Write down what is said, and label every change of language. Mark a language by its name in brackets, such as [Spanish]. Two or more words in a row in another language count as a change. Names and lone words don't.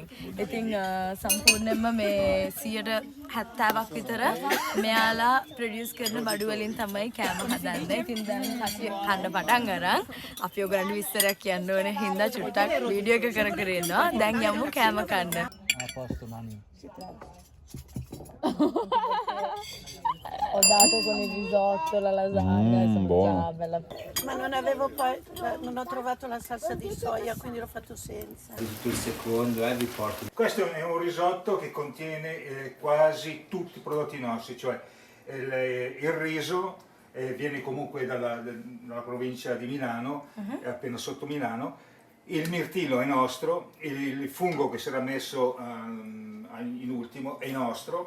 [Sinhala] ඉතින් සම්පූර්ණයෙන්ම මේ 70ක් විතර මෙයාලා ප්‍රොඩියුස් කරන බඩු වලින් තමයි කෑම හදන්නේ. ඉතින් දැන් කට්ටිය කන්න පටන් අරන් අපි ඔයගලන්ට විස්තරයක් කියන්න ඕනේ හින්දා චුට්ටක් වීඩියෝ එක කර කර ඉන්නවා. දැන් යමු කෑම කන්න. [Italian] Ho dato con il risotto, la lasagna, il ma non avevo poi, non ho trovato la salsa di soia, quindi l'ho fatto senza. Tutto il secondo vi porto. Questo è un risotto che contiene quasi tutti i prodotti nostri, cioè il riso viene comunque dalla provincia di Milano, è appena sotto Milano, il mirtillo è nostro, il fungo che sarà messo in ultimo è nostro.